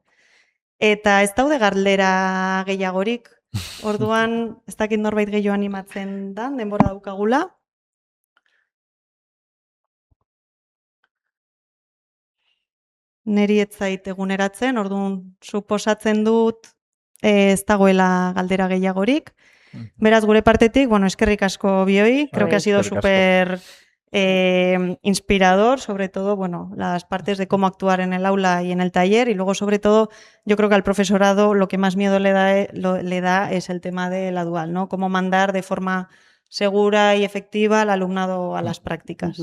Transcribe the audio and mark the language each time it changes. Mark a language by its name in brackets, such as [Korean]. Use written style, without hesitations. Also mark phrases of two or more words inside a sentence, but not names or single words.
[Basque] Eta ez daude galdera gehiagorik, orduan ez dakit norbait gehiago animatzen da, denbora daukagula. Neri ez zait eguneratzen, orduan suposatzen dut ez dagoela galdera gehiagorik. Beraz, gure partetik, bueno, eskerrik asko bioi, [Spanish] creo que ha sido súper inspirador, sobre todo, bueno, las partes de cómo actuar en el aula y en el taller, y luego, sobre todo, yo creo que al profesorado lo que más miedo le da es el tema de la dual, ¿no? Cómo mandar de forma segura y efectiva al alumnado a las prácticas.